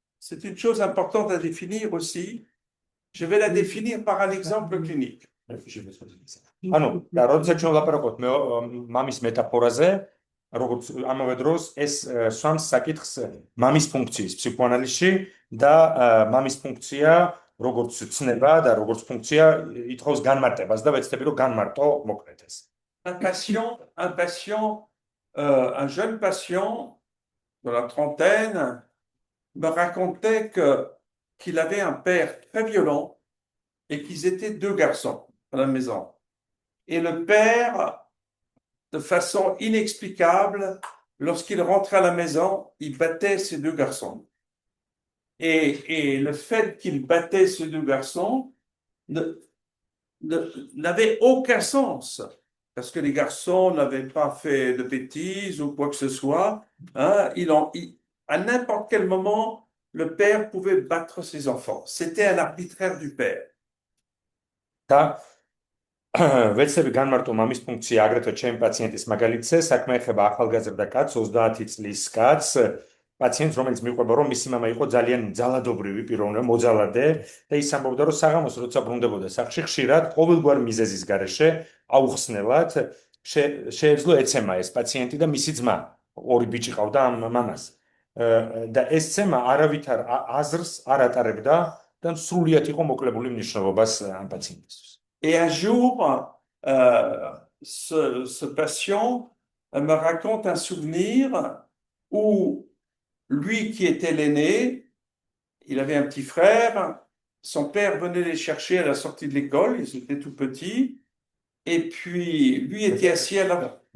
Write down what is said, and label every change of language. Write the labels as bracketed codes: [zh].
[fr] C'est une chose importante à définir aussi. Je vais la définir par un exemple clinique. [ka] ანუ, როდესაც ჩვენ ვლაპარაკობთ მამის მეტაფორაზე, როგორც ამავე დროს ეს სვამს საკითხს მამის ფუნქციის ფსიქოანალიზში და მამის ფუნქცია როგორც ცნება და როგორც ფუნქცია ითხოვს განმარტებას და ვეცდები რომ განმარტო მოკლედ ეს. [fr] Un jeune patient de la trentaine me racontait qu'il avait un père très violent et qu'ils étaient deux garçons à la maison. Et le père, de façon inexplicable, lorsqu'il rentrait à la maison, il battait ces deux garçons. Et le fait qu'il battait ces deux garçons n'avait aucun sens, parce que les garçons n'avaient pas fait de bêtises ou quoi que ce soit. Hein, à n'importe quel moment, le père pouvait battre ses enfants. C'était un arbitraire du père. [ka] ვეცდები განმარტო მამის ფუნქცია აგრეთვე ჩემი პაციენტის მაგალითზე, საქმე ეხება ახალგაზრდა კაცს, 30 წლის კაცს, პაციენტს, რომელიც მიყვება, რომ მისი მამა იყო ძალიან ძალადობრივი პიროვნება, მოძალადე და ის ამბობდა, რომ საღამოს როცა ბრუნდებოდა სახლში, ხშირად ყოველგვარ მიზეზის გარეშე აუხსნელად შეეძლო ეცემა ეს პაციენტი და მისი ძმა, ორი ბიჭი ყავდა ამ მამას. და ეს ცემა არავითარ აზრს არ ატარებდა და სრულიად იყო მოკლებული მნიშვნელობას ამ პაციენტისთვის. [fr] Et un jour, ce patient me raconte un souvenir où lui qui était l'aîné, il avait un petit frère, son père venait les chercher à la sortie de l'école, ils étaient tout petits, et puis lui était assis à l'école.